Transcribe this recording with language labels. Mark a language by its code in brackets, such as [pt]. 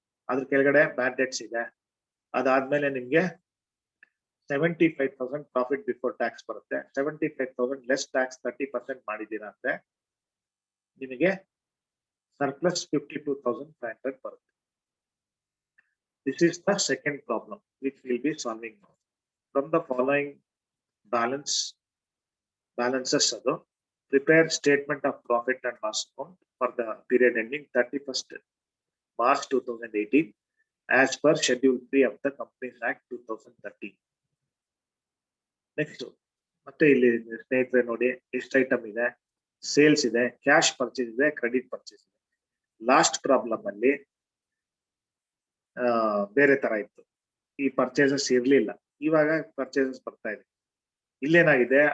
[kn] ಅದ್ರ ಕೆಳಗಡೆ ಬ್ಯಾಡ್ ಡೆಟ್ಸ್ ಇದೆ. ಅದಾದ್ಮೇಲೆ ನಿಮ್ಗೆ 75,000 ಪ್ರಾಫಿಟ್ ಬಿಫೋರ್ ಟ್ಯಾಕ್ಸ್ ಬರುತ್ತೆ. 75,000 ಲೆಸ್ ಟ್ಯಾಕ್ಸ್ 30% ಮಾಡಿದೀರಾ ಅಂದ್ರೆ ನಿಮಗೆ ಸರ್ಪ್ಲಸ್ 52,500 ಬರುತ್ತೆ. [en] This is the second problem which we'll be solving now. From the following balances ado, prepare statement of profit and loss account for the period ending 31st March 2018 as per Schedule 3 of the Companies Act 2013. [kn] Next, ಮತ್ತೆ ಇಲ್ಲಿ ಸ್ನೇಹಿತರೆ ನೋಡಿ, ಎಷ್ಟು item ಇದೆ? Sales ಇದೆ, cash purchase ಇದೆ, credit purchase ಇದೆ. Last problem ಅಲ್ಲಿ ಬೇರೆ ತರ ಇತ್ತು. ಈ ಪರ್ಚೇಸಸ್ ಇರ್ಲಿಲ್ಲ, ಇವಾಗ ಪರ್ಚೇಸಸ್ ಬರ್ತಾ ಇದೆ. ಇಲ್ಲೇನಾಗಿದೆ?